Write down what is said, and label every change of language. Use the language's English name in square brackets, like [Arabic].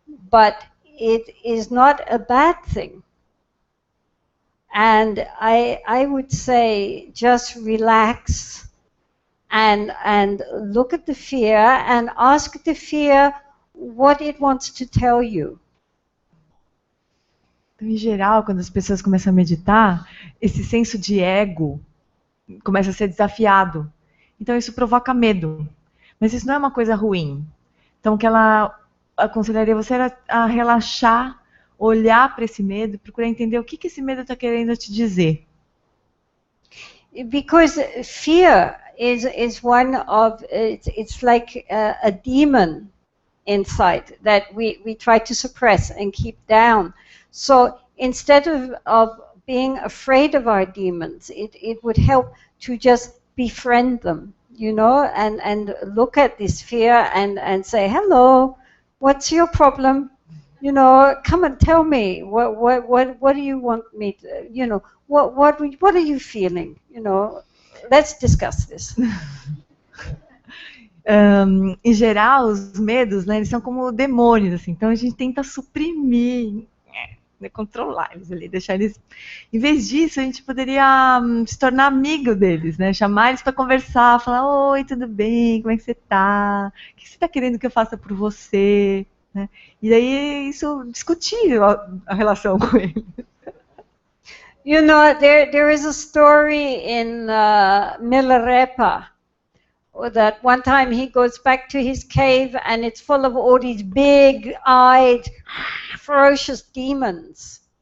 [English] But it is not a bad thing. And I would say just relax and look at the fear and ask the fear what it wants to tell you. [Portuguese] Então, em geral, quando as pessoas começam a meditar, esse senso de ego começa a ser desafiado. Então isso provoca medo. Mas isso não é uma coisa ruim. Então o que ela aconselharia você era a relaxar, olhar para esse medo, procurar entender o que esse medo está querendo te dizer. [English] Because fear is one of, it's like a demon inside that we try to suppress and keep down. So instead of being afraid of our demons, it would help to just befriend them, you know, and look at this fear and say, hello, what's your problem? You know, come and tell me, what do you want me to, you know, what are you feeling? You know, let's discuss this. [Portuguese] Em geral, os medos, né, eles são como demônios, assim. Então a gente tenta suprimir, né, controlar eles ali, deixar eles. Em vez disso, a gente poderia se tornar amigo deles, né? Chamar eles para conversar, falar: oi, tudo bem? Como é que você tá? O que você está querendo que eu faça por você? Né? E daí isso discutir a relação com eles. [English] You know, there is a story in Milarepa that one time he goes back to his cave and it's full of all these big-eyed, ferocious demons.